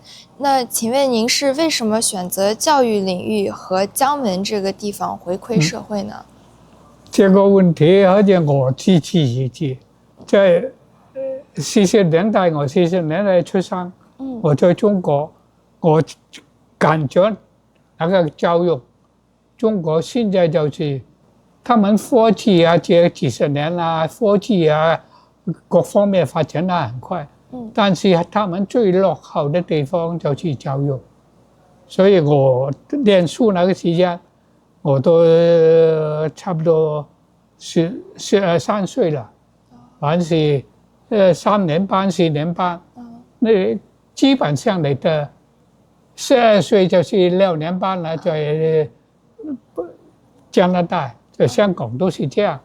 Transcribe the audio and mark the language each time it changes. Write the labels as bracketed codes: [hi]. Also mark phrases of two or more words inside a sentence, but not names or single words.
[zh] 那請問您是為什麼選擇教育領域和江門這個地方回饋社會呢？這個問題好似我自己在40年代，我40年代出生，我在中國，我感覺那個教育，中國現在就是他們科技啊，這幾十年啊，科技啊，各方面發展得很快。但是他們最落後的地方就是教育。所以我念書那個時間，我都差不多13歲了，還是3年班、4年班，那基本上你的12歲就是6年班了，在加拿大、在香港都是這樣。